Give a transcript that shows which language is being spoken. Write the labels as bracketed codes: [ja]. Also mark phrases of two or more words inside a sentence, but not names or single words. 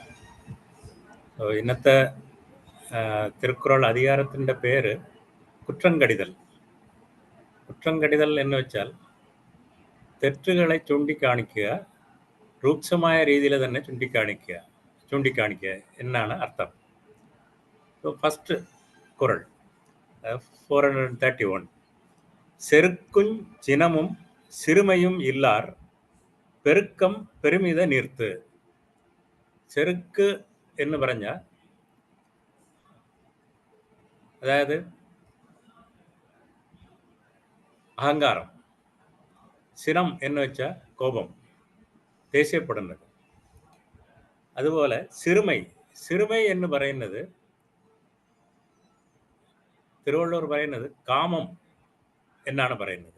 [ml] ഇന്നത്തെ തിരുക്കുറൾ അധികാരത്തിൻ്റെ പേര് കുற்றങ്കടിതൽ. കുற்றങ്കടിതൽ എന്ന് വെച്ചാൽ തെറ്റുകളെ ചൂണ്ടിക്കാണിക്കുക, രൂക്ഷമായ രീതിയിൽ തന്നെ ചൂണ്ടിക്കാണിക്കുക എന്നാണ് അർത്ഥം. ഫസ്റ്റ് കുറൾ 431. [ta] செருக்குஞ் சினமும் சிறுமையும் இல்லார் பெருக்கம் பெருமித நீர்த்து. [ml] ചെറുക്ക് എന്ന് പറഞ്ഞാൽ അതായത് അഹങ്കാരം. സിനം എന്ന് വെച്ചാൽ കോപം, ദേഷ്യപ്പെടുന്നത്. അതുപോലെ സിറുമൈ എന്ന് പറയുന്നത് തിരുവള്ളൂർ പറയുന്നത് കാമം എന്നാണ് പറയുന്നത്.